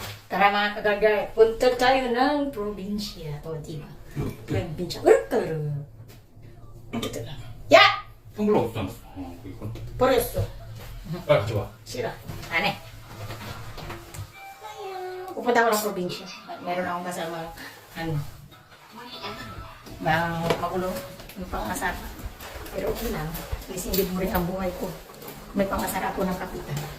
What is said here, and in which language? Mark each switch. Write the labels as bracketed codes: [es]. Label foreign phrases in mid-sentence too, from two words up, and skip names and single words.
[tl] Tara mga kagagay, punta tayo ng probinsya. O, diba? Probinsya. Urkaro. Ito lang. Ya! [ko] 텀블러 없지 않았어? 이건. 버렸어. 아, 좋아. [tl] Sira. Ane. Pupunta ako ng probinsya. Meron akong kasama, magulo, yung pangasar. Pero okay lang. At least hindi mo rin ang buhay ko. May pangasar ako ng kapitan.